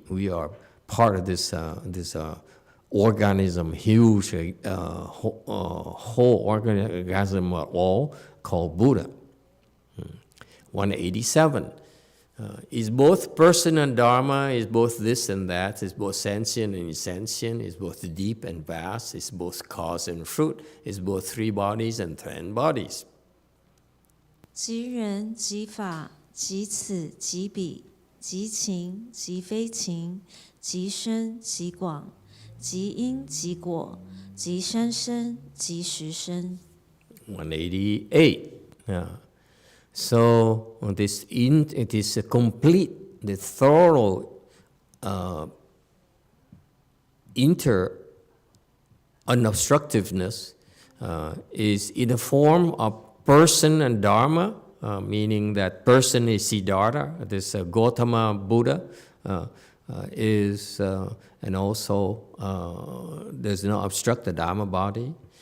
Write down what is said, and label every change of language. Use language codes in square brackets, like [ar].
[en] We are part of this organism, huge whole organism all called Buddha. 187 is both person and Dharma, is both this and that, is both sentient and insentient, is both deep and vast, is both cause and fruit, is both 3 bodies and 10 bodies. [zh] 即人即法，即此即彼，即情即非情，即深即广，即因即果，即三生，即十生。 [en] 188. Yeah. So it is a complete, the thorough unobstructiveness is in the form of person and Dharma, meaning that person is Siddhartha, this Gautama Buddha is, and also does not obstruct the Dharma body.